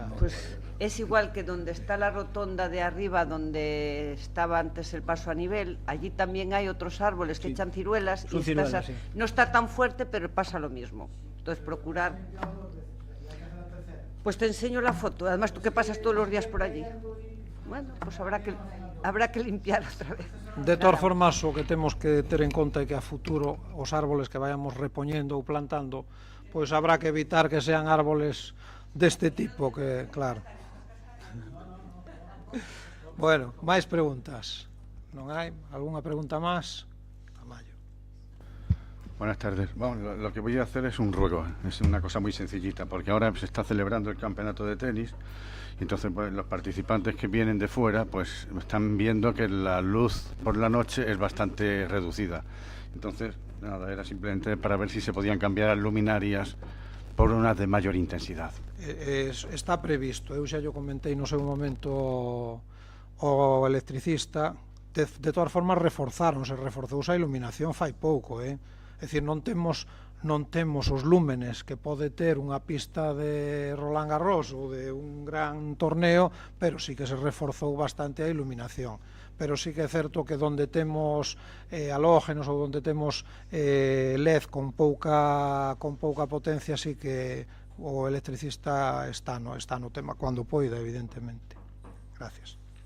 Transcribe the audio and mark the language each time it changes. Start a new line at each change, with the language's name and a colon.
Spanish: Pues es igual que donde está la rotonda de arriba, donde estaba antes el paso a nivel, allí también hay otros árboles que echan ciruelas y no está tan fuerte, pero pasa lo mismo. Entonces procurar... Pues te enseño la foto, además tú que pasas todos los días por allí. Bueno, pues habrá que limpiar outra vez.
Galician: De todas formas, o que temos que ter en conta é que a futuro os árboles que vayamos repoñendo ou plantando, pois habrá que evitar que sean árboles deste tipo, que claro. Bueno, máis preguntas. Non hai? Algúna pregunta máis? Tamayo.
Spanish: Buenas tardes. Bueno, lo que voy a hacer es un ruego, es una cosa muy sencillita, porque ahora se está celebrando el campeonato de tenis. Entonces, pues, los participantes que vienen de fuera, pues están viendo que la luz por la noche es bastante reducida. Entonces, nada, era simplemente para ver si se podían cambiar las luminarias por unas de mayor intensidad.
Galician: Está previsto, eu xa yo comentei no seu momento o electricista. De todas formas, reforzouse a iluminación fai pouco, É dicir, non temos os lúmenes que pode ter unha pista de Roland Garros ou de un gran torneo, pero sí que se reforzou bastante a iluminación. Pero sí que é certo que donde temos halógenos ou donde temos LED con pouca potencia, sí que o electricista está no tema, cando poida, evidentemente. Gracias.